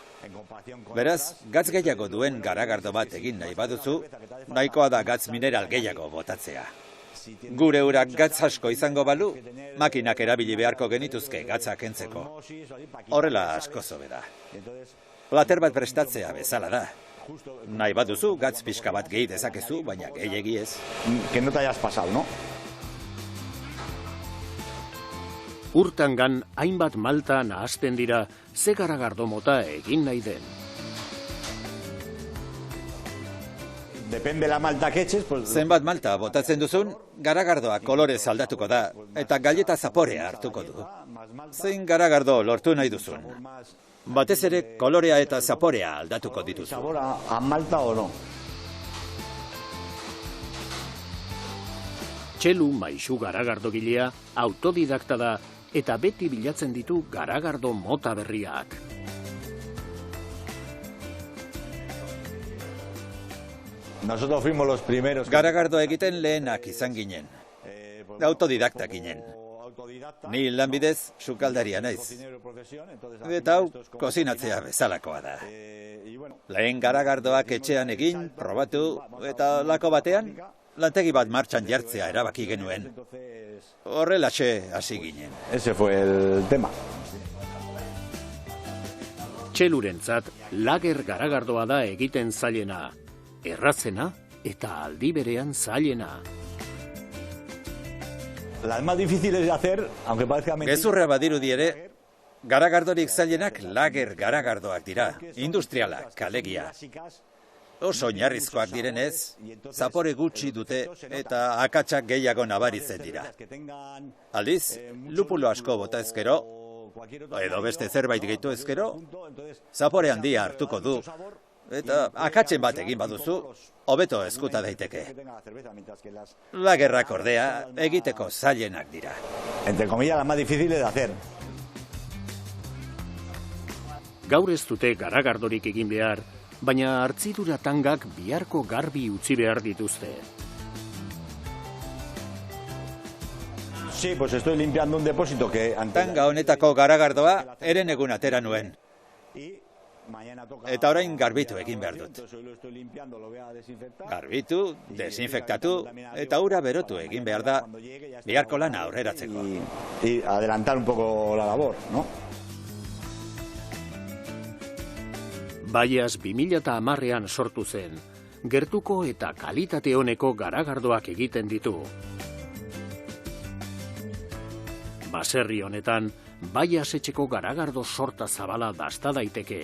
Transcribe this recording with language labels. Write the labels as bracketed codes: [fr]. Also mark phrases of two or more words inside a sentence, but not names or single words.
[eu] Beraz, gatz gehiago duen garagardo bat egin nahi baduzu, nahikoa da gatz mineral gehiago botatzea. Gure urak gatz asko izango balu, makinak erabili beharko genituzke gatza kentzeko. Horrela asko zobe da. Plater bat prestatzea bezala da. Nahi baduzu, gatz pixka bat gehi dezakezu, baina gehiegi ez. [es] Que no te hayas pasado, ¿no? [eu] Urtangan hainbat malta nahasten dira ze garagardo mota egin nahi den. [es] Depende la malta que eches, pues... [eu] Zenbat malta botatzen duzun, garagardoa kolorez aldatuko da, eta galleta zaporea hartuko du. Zein garagardo lortu nahi duzun. Batez ere kolorea eta zaporea aldatuko dituzu. [es] ¿Sabora a malta o no? [eu] Txelu Maixu garagardogilea autodidakta da eta beti bilatzen ditu garagardo mota berriak. [es] Nosotros fuimos los primeros... [eu] Garagardo egiten lehenak izan ginen. Autodidakta ginen. Ni lanbidez sukaldaria naiz. Eta hau, kozinatzea bezalakoa da. Lehen garagardoak etxean egin, probatu, eta lako batean, lantegi bat martxan jartzea erabaki genuen. Horrelaxe hasi ginen. [es] Ese fue el tema. [eu] Txelurentzat lager garagardoa da egiten zailena, errazena eta aldi berean zailena. [es] Las más difíciles de hacer, aunque parezca mentira. [eu] Gezurra badirudi ere, garagardorik zailenak lager garagardoak dira, industrialak, alegia. Oso oinarrizkoak direnez, zapore gutxi dute eta akatsak gehiago nabaritzen dira. Aldiz, lupulo asko bota ezkero, edo beste zerbait gehitu ezkero, zapore handia hartuko du, eta akatzen bat egin baduzu, hobeto eskuta daiteke. Lagerrak ordea, egiteko zailenak dira. [es] Entre comillas, las más difíciles de hacer. [eu] Gaur ez dute garagardorik egin behar, baina hartzidura tangak biharko garbi utzi behar dituzte. [es] Sí, pues estoy limpiando un depósito que... [eu] Tanga honetako garagardoa eren egun atera nuen. Eta orain garbitu egin behar dut. Garbitu, desinfektatu, eta ura berotu egin behar da, biharko lana aurreratzeko. [es] Y adelantar un poco la labor, ¿no? [eu] Baiaz 2010ean sortu zen, gertuko eta kalitate honeko garagardoak egiten ditu. Baserri honetan, Baiaz etxeko garagardo sorta zabala dasta daiteke.